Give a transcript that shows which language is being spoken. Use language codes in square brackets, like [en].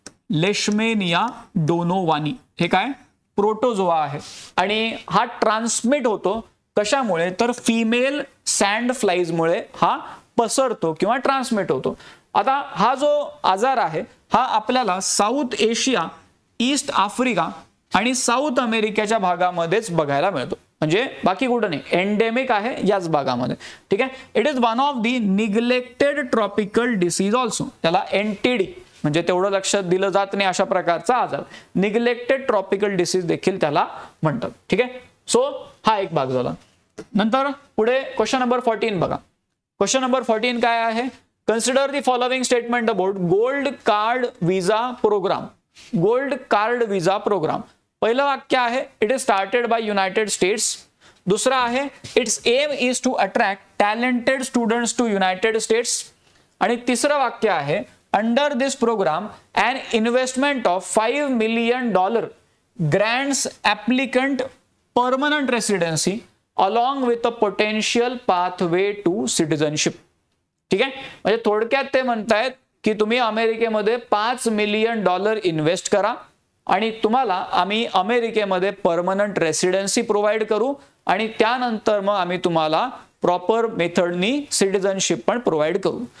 [mr] लेशमेनिया donovani, हे काय protozoa आहे आणि हा ट्रान्समिट होतो कशामुळे, तर फिमेल सँड फ्लाईजमुळे हा पसरतो किंवा ट्रान्समिट होतो. आता हा जो आजार आहे हा आपल्याला साऊथ एशिया, ईस्ट आफ्रिका आणि साऊथ अमेरिकेच्या भागामध्येच बघायला मिळतो, म्हणजे बाकी कुठं नाही, एंडेमिक आहे याच भागामध्ये. ठीक आहे. [en] It is one of the neglected tropical disease also. [mr] त्याला एनटीडी म्हणजे तेवढं लक्षात दिलं जात नाही अशा प्रकारचा आजार, निग्लेक्टेड ट्रॉपिकल डिसीज देखील त्याला म्हणतात. ठीक आहे. सो हा एक भाग झाला. नंतर पुढे क्वेश्चन नंबर 14 बघा. क्वेश्चन नंबर 14 काय आहे, [en] Consider the following statement about gold card visa program. Gold card visa program, [mr] पहिलं वाक्य आहे [en] It is started by United States. [mr] दुसरा आहे [en] Its aim is to attract talented students to United States. [mr] आणि तिसरं वाक्य आहे [en] Under this program an investment of $5 million grants applicant permanent residency along with a potential pathway to citizenship. [mr] ठीक आहे. म्हणजे थोडक्यात ते म्हणतायत की तुम्ही अमेरिकेमध्ये $5 million इन्व्हेस्ट करा आणि तुम्हाला आम्ही अमेरिकेमध्ये परमनंट रेसिडेन्सी प्रोव्हाइड करू आणि त्यानंतर मग आम्ही तुम्हाला प्रॉपर मेथडनी सिटिझनशिप पण प्रोव्हाइड करू.